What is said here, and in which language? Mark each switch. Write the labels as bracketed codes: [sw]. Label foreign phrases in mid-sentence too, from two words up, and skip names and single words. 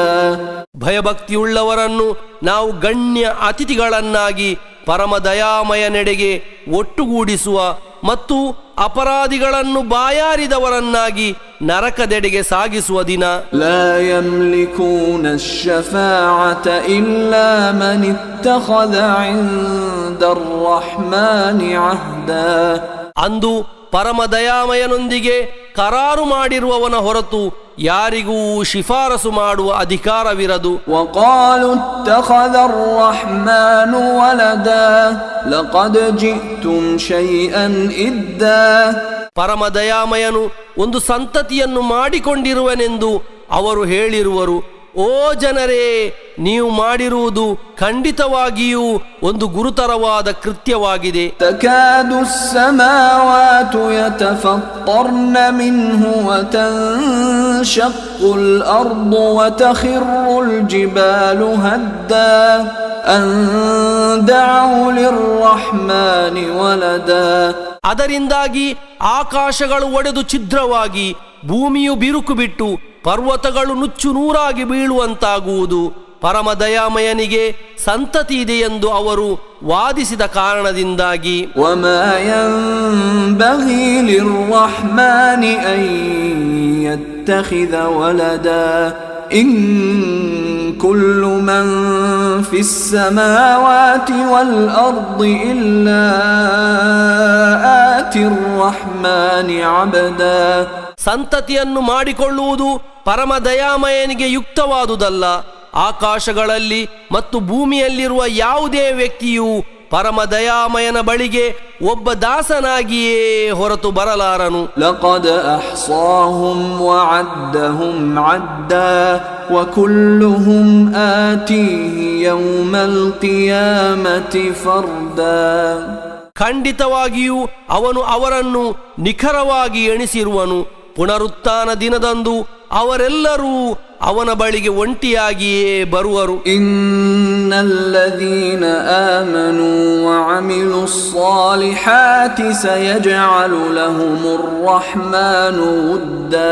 [kn] ಭಯಭಕ್ತಿಯುಳ್ಳವರನ್ನು ನಾವು ಗಣ್ಯ ಅತಿಥಿಗಳನ್ನಾಗಿ ಪರಮದಯಾಮಯನೆಡೆಗೆ ಒಟ್ಟುಗೂಡಿಸುವ ಮತ್ತು ಅಪರಾಧಿಗಳನ್ನು ಬಾಯಾರಿದವರನ್ನಾಗಿ ನರಕದೆಡೆಗೆ ಸಾಗಿಸುವ ದಿನ. [ar] لا يملكون الشفاعة إلا من اتخذ عند الرحمن عهدا. [kn] ಅಂದು ಪರಮದಯಾಮಯನೊಂದಿಗೆ ಕರಾರು ಮಾಡಿರುವವನ ಹೊರತು ಯಾರಿಗೂ ಶಿಫಾರಸು ಮಾಡುವ ಅಧಿಕಾರವಿರದು. [ar] وقالوا اتخذ الرحمن ولدا لقد جئتم شيئا إدا. [kn] ಪರಮದಯಾಮಯನು ಒಂದು ಸಂತತಿಯನ್ನು ಮಾಡಿಕೊಂಡಿರುವನೆಂದು ಅವರು ಹೇಳಿರುವರು. ಓ ಜನರೇ, ನೀವು ಮಾಡಿರುವುದು ಖಂಡಿತವಾಗಿಯೂ ಒಂದು ಗುರುತರವಾದ ಕೃತ್ಯವಾಗಿದೆ. [ar] تكاد السماوات يتفطرن منه وتنشق الأرض وتخر الجبال هدا أن دعوا للرحمن ولدا. [kn] ಅದರಿಂದಾಗಿ ಆಕಾಶಗಳು ಒಡೆದು ಛಿದ್ರವಾಗಿ ಭೂಮಿಯು ಬಿರುಕು ಬಿಟ್ಟು ಪರ್ವತಗಳು ನುಚ್ಚು ನೂರಾಗಿ ಬೀಳುವಂತಾಗುವುದು ಪರಮದಯಾಮಯನಿಗೆ ಸಂತತಿ ಇದೆ ಎಂದು ಅವರು ವಾದಿಸಿದ ಕಾರಣದಿಂದಾಗಿ. [ar] وما ينبغي للرحمن أن يتخذ ولدا إن كل من في السماوات والأرض إلا آتي الرحمن عبدا. [kn] ಸಂತತಿಯನ್ನು ಮಾಡಿಕೊಳ್ಳುವುದು ಪರಮದಯಾಮಯನಿಗೆ ಯುಕ್ತವಾದುದಲ್ಲ. ಆಕಾಶಗಳಲ್ಲಿ ಮತ್ತು ಭೂಮಿಯಲ್ಲಿರುವ ಯಾವುದೇ ವ್ಯಕ್ತಿಯು ಪರಮದಯಾಮಯನ ಬಳಿಗೆ ಒಬ್ಬ ದಾಸನಾಗಿಯೇ ಹೊರತು ಬರಲಾರನು. [ar] لقد أحصاهم وعدهم عدا وكلهم آتيه يوم القيامة فردا. [kn] ಖಂಡಿತವಾಗಿಯೂ ಅವನು ಅವರನ್ನು ನಿಖರವಾಗಿ ಎಣಿಸಿರುವನು. ಪುನರುತ್ಥಾನ ದಿನದಂದು ಅವರೆಲ್ಲರೂ ಅವನ ಬಳಿಗೆ ಒಂಟಿಯಾಗಿಯೇ ಬರುವರು. [ar] إن الذين آمنوا وعملوا الصالحات سيجعل لهم الرحمن ودا.